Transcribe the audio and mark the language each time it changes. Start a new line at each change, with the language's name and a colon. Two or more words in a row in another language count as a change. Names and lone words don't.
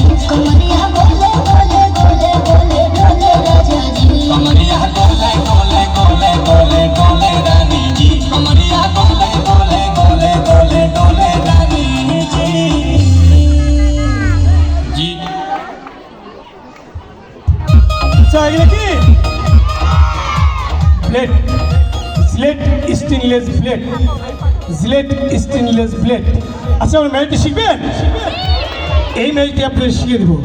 Bhojpuri: कमरिया गोले गोले गोले गोले डोले राजा जी। कमरिया गोले गोले गोले गोले डोले रानी जी। कमरिया गोले गोले गोले गोले डोले रानी जी। जी
Bangla: আচ্ছা এগুলো কি?
English: Plate, slate stainless plate, slate stainless plate.
Bangla: আচ্ছা আমার ম্যাজিকটা শিখবেন? এই ম্যাজিকটি আপনাদের শিখিয়ে দেবো।